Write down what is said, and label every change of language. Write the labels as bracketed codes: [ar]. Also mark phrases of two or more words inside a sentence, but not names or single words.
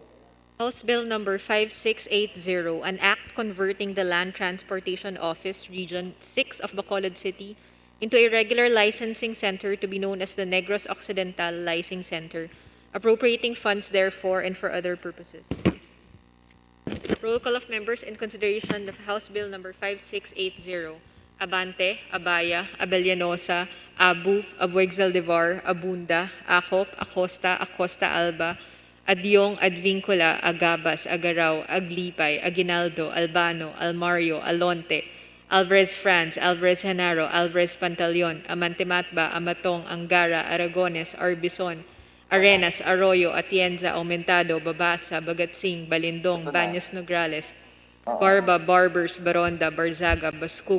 [en] House Bill number 5680, an act converting the Land Transportation Office Region 6 of Bacolod City into a regular licensing center to be known as the Negros Occidental Licensing Center, appropriating funds therefore and for other purposes. Roll call of members in consideration of House Bill number 5680. Abante, Abaya, Abellanosa, Abu, Abueg-Zaldivar, Abunda, Acop, Acosta, Acosta Alba, Adyong, Advincula, Agabas, Agaraw, Aglipay, Aguinaldo, Albano, Almario, Alonte, Alvarez Franz, Alvarez Hanaro, Alvarez Pantaleon, Amante Matba, Amatong, Angara, Aragones, Arbison, Arenas, Arroyo, Atienza, Aumentado, Babasa, Bagatsing, Balindong, Baños Nograles, Barba, Barbers, Baronda, Barzaga, Bascug,